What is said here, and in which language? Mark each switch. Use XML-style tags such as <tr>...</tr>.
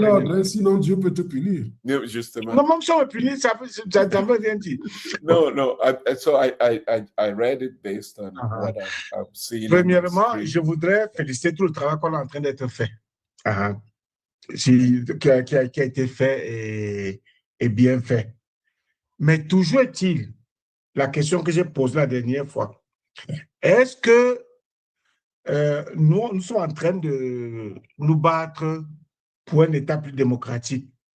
<fr>l'ordre, sinon Dieu peut te punir. No, justement. Non, même si on me punit, ça veut rien dire.</fr> <en>No. So I read it based on what I've seen.</en> <fr>Premièrement, je voudrais féliciter tout le travail qu'on est en train d'être fait. Qui a été fait et bien fait. Mais toujours est-il, la question que j'ai posée la dernière fois, est-ce que nous sommes en train de nous battre pour un État plus démocratique?</fr>